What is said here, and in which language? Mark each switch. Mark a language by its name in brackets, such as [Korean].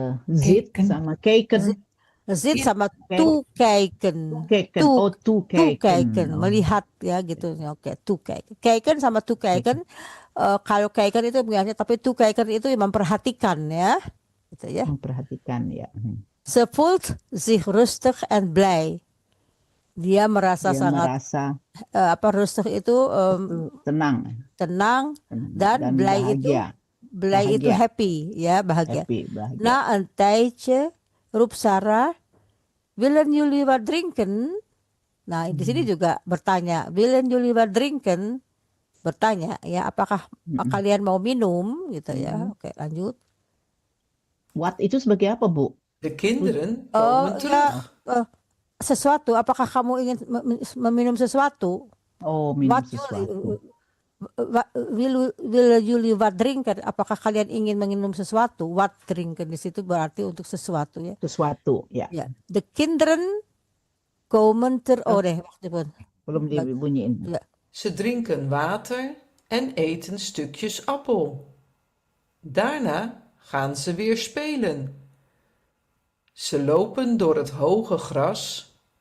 [Dutch] Zit sama kijken. [Indonesian] Zit sama toekijken. Toekijken, melihat ya gitu. Oke, toekijken. [Dutch] Kijken sama toekijken. [Indonesian] Kalau kijken itu melihatnya, tapi toekijken itu memperhatikan ya. Gitu ya. Memperhatikan ya. [Dutch] Ze voelt zich rustig en blij. [Indonesian] Dia merasa rustig itu tenang dan blij itu happy ya, bahagia. [Dutch] Na een tijdje roept Sarah, willen jullie wat drinken? [Indonesian] Nah, di sini juga bertanya, [Dutch] willen jullie wat drinken? [Indonesian] Bertanya ya, apakah kalian mau minum gitu ya. Oke, lanjut. What itu sebagai apa, Bu? [Dutch] De kinderen komen terug. [Indonesian] Sesuatu, apakah kamu ingin meminum sesuatu? Oh, minum sesuatu. [Dutch] Will jullie wat drinken? [Indonesian] Apakah kalian ingin minum sesuatu? [Dutch] Wat drinken [Indonesian] di situ berarti untuk sesuatu ya. Sesuatu ya. Ya. [Dutch] De kinderen komen wacht even. [Indonesian] Belum dibunyiin. [Dutch] Ja. Ze drinken water en eten stukjes appel. Daarna gaan ze weer spelen. Ze lopen door het hoge gras.